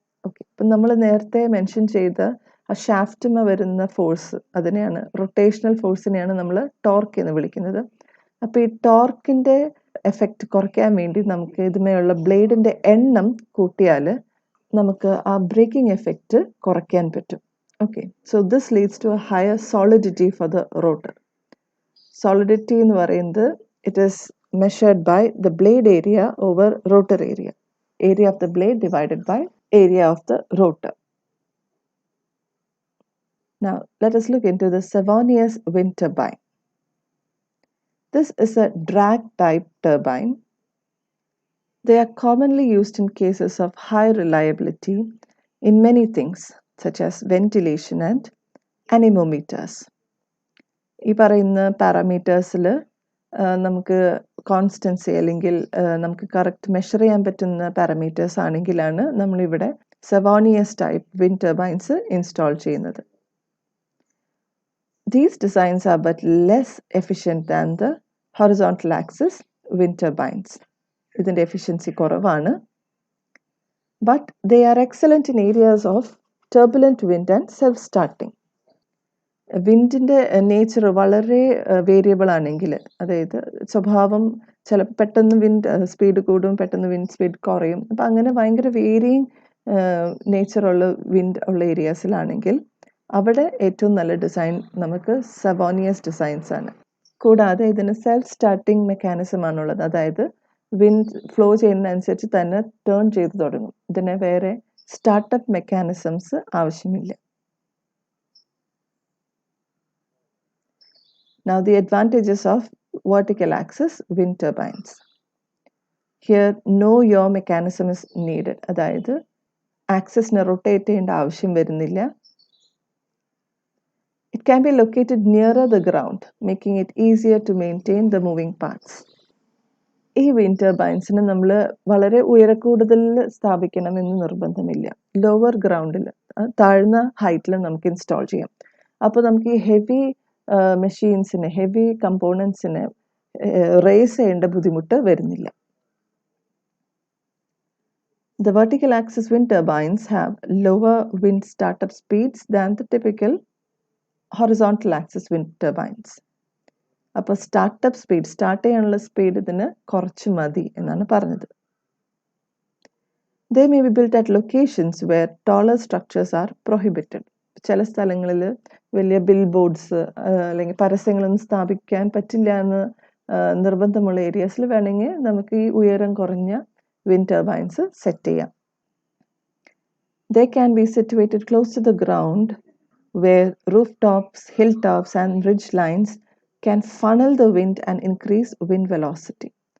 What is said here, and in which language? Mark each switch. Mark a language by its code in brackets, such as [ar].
[ml] Okay, ഇപ്പം നമ്മൾ നേരത്തെ മെൻഷൻ ചെയ്ത ആ ഷാഫ്റ്റിന് വരുന്ന ഫോഴ്സ്, അതിനെയാണ് റൊട്ടേഷണൽ ഫോഴ്സിനെയാണ് നമ്മൾ ടോർക്ക് എന്ന് വിളിക്കുന്നത്. അപ്പോൾ ഈ ടോർക്കിൻ്റെ എഫക്റ്റ് കുറയ്ക്കാൻ വേണ്ടി നമുക്ക് ഇതുമേലുള്ള ബ്ലേഡിൻ്റെ എണ്ണം കൂട്ടിയാൽ നമുക്ക് ആ ബ്രേക്കിംഗ് എഫക്റ്റ് കുറയ്ക്കാൻ പറ്റും. [en] Okay, so this leads to a higher solidity for the rotor. [ml] Solidity എന്ന് പറയുന്നത് [en] It is measured by the blade area over rotor area. Area of the blade divided by area of the rotor. Now, let us look into the Savonius wind turbine. This is a drag type turbine. They are commonly used in cases of high reliability in many things, such as ventilation and anemometers. [ml] ഈ പറയുന്ന പാരാമീറ്റേഴ്സിൽ നമുക്ക് constancy അല്ലെങ്കിൽ നമുക്ക് correct measure ചെയ്യാൻ പറ്റുന്ന parameters ആണെങ്കിലാണ് നമ്മളിവിടെ സെവോണിയസ് type wind turbines install ചെയ്യുന്നത്. [en] These designs are but less efficient than the horizontal axis wind turbines. [ml] ഇതിൻ്റെ എഫിഷ്യൻസി കുറവാണ്. [en] But they are excellent in areas of turbulent wind and self-starting. [ml] വിൻഡിൻ്റെ nature വളരെ variable ആണെങ്കിൽ, അതായത് സ്വഭാവം ചിലപ്പോൾ പെട്ടെന്ന് വിൻഡ് സ്പീഡ് കൂടും, പെട്ടെന്ന് വിൻഡ് സ്പീഡ് കുറയും. അപ്പം അങ്ങനെ ഭയങ്കര വേരിയിങ് നേച്ചറുള്ള വിൻഡ് ഉള്ള ഏരിയാസിലാണെങ്കിൽ അവിടെ ഏറ്റവും നല്ല ഡിസൈൻ നമുക്ക് സെവോണിയസ് ഡിസൈൻസ് ആണ്. കൂടാതെ ഇതിന് സെൽഫ് സ്റ്റാർട്ടിങ് മെക്കാനിസം ആണുള്ളത്. അതായത് വിൻഡ് ഫ്ലോ ചെയ്യുന്നതനുസരിച്ച് തന്നെ ടേൺ ചെയ്ത് തുടങ്ങും. ഇതിന് വേറെ സ്റ്റാർട്ടപ്പ് മെക്കാനിസംസ് ആവശ്യമില്ല. [en] Now the advantages of vertical axis wind turbines. Here no yaw mechanism is needed. [ml] അതായത് ആക്സിസിനെ റൊട്ടേറ്റ് ചെയ്യേണ്ട ആവശ്യം വരുന്നില്ല. [en] It can be located nearer the ground, making it easier to maintain the moving parts. [ml] ഈ wind ടർബൈൻസിന് നമ്മൾ വളരെ ഉയരക്കൂടുതലിൽ സ്ഥാപിക്കണമെന്ന് നിർബന്ധമില്ല. Lower ഗ്രൗണ്ടിൽ, താഴ്ന്ന ഹൈറ്റിൽ നമുക്ക് ഇൻസ്റ്റാൾ ചെയ്യാം. അപ്പോൾ നമുക്ക് ഈ ഹെവി മെഷീൻസിന്, ഹെവി കമ്പോണൻസിന് റേസ് ചെയ്യേണ്ട ബുദ്ധിമുട്ട് വരുന്നില്ല. [en] The vertical axis wind turbines have lower wind startup speeds than the typical horizontal axis wind turbines. [ml] അപ്പോൾ സ്റ്റാർട്ടപ്പ് സ്പീഡ്, സ്റ്റാർട്ട് ചെയ്യാനുള്ള സ്പീഡ് ഇതിന് കുറച്ച് മതി എന്നാണ് പറഞ്ഞത്. [en] They may be built at locations where taller structures are prohibited. [ml] ചില സ്ഥലങ്ങളിൽ വലിയ ബിൽ ബോർഡ്സ് അല്ലെങ്കിൽ പരസ്യങ്ങളൊന്നും സ്ഥാപിക്കാൻ പറ്റില്ല എന്ന് നിർബന്ധമുള്ള ഏരിയാസിൽ വേണമെങ്കിൽ നമുക്ക് ഈ ഉയരം കുറഞ്ഞ വിൻഡ് ടർബൈൻസ് സെറ്റ് ചെയ്യാം. [en] They can be situated close to the ground where rooftops, hilltops and ridge lines can funnel the wind and increase wind velocity.